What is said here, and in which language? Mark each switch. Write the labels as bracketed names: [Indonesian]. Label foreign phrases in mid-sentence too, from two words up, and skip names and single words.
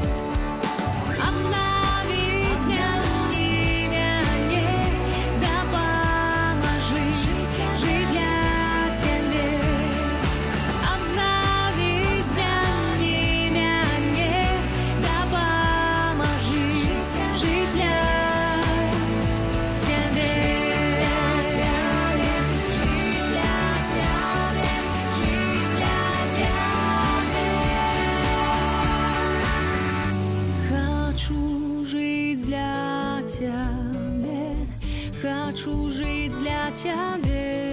[Belarusian] Обнови, змяні мяне, дапамажы жыць для цябе. Обнови, змяні мяне, дапамажы жыць для цябе. [Russian] Хочу жить для тебя, хочу жить для тебя.